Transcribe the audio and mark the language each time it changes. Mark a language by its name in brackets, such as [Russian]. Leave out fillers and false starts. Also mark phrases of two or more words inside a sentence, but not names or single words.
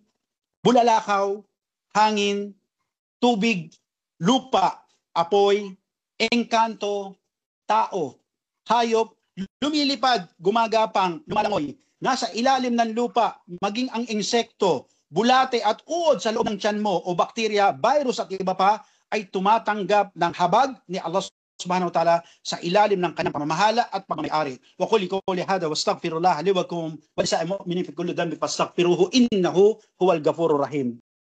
[Filipino] bulalakaw, hangin, tubig, lupa, apoy, engkanto, tao, hayop, lumilipad, gumagapang, lumalangoy, nasa ilalim ng lupa, maging ang insekto, bulate at uod sa loob ng tiyan mo o bakterya, virus at iba pa, ay tumatanggap ng habag ni Allah [Arabic] سبحانه وتعالى [Filipino] sa ilalim ng kanyang pamamahala at pagmamayari. [Arabic] وقل هذا واستغفر الله لي ولكم ولسائر المؤمنين في كل ذنب فاستغفروه إنه هو الغفور الرحيم.